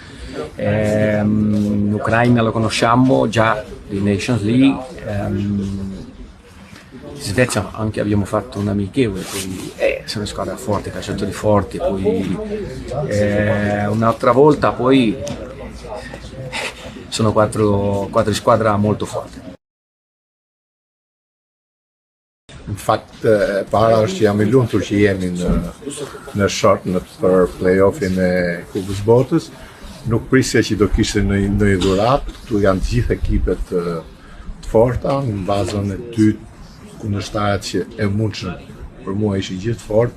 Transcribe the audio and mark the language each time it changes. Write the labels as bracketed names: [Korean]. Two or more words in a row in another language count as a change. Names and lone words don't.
[Italian] L'Ucraina lo conosciamo già di Nations League, Svezia anche abbiamo fatto un amichevole, poi sono squadre forti, calciatori forti, poi un'altra volta poi sono quattro squadre molto forti. [Albanian] Në fakt, para është që jam I lumtur që jemi në short për play-offin e Kupës Botës. Nuk prisja që do kishte në dhuratë, këtu janë të gjithë ekipet të forta, në bazën e dytë kundërshtarët që e mundshëm për mua ishin gjithë fort.